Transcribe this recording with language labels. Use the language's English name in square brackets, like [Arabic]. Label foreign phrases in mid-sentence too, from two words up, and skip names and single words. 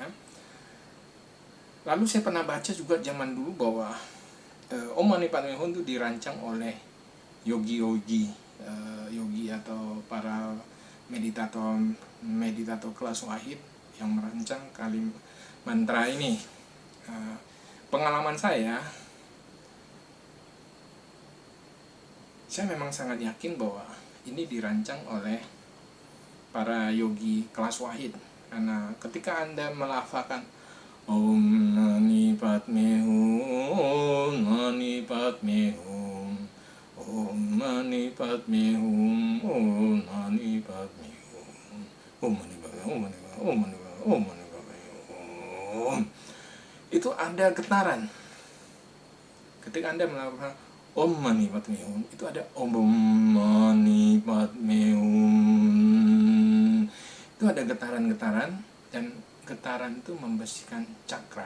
[Indonesian] Lalu saya pernah baca juga zaman dulu bahwa [Sanskrit] Om Mani Padme Hum [Indonesian] itu dirancang oleh yogi atau para meditator kelas wahid yang merancang mantra ini. Pengalaman saya memang sangat yakin bahwa ini dirancang oleh para yogi kelas wahid, karena ketika Anda melafalkan [Sanskrit] Om Mani Padme Hum, Mani Padme Hum, Om Mani Padme Hum, Om Mani Padme Hum, Om Mani Padme Hum, Om Mani Padme Hum, Om Mani Padme Hum, Om Mani Padme Hum, [Indonesian] itu ada getaran. Ketika Anda melakukan [Sanskrit] Om Mani Padme Hum, [Indonesian] itu ada [Sanskrit] Om Mani Padme Hum, [Indonesian] itu ada getaran-getaran, dan getaran itu membersihkan cakra.